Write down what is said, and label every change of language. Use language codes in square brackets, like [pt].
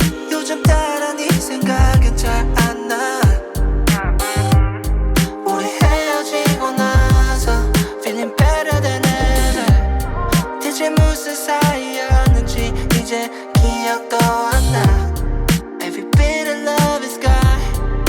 [ko] 요즘 따라 네 생각은 잘 안 나. 우리 헤어지고 나서 [en] feeling better than ever. [ko] 대체 무슨 사이였는지 이제 기억도 안 나. [en] Every bit of love is gone.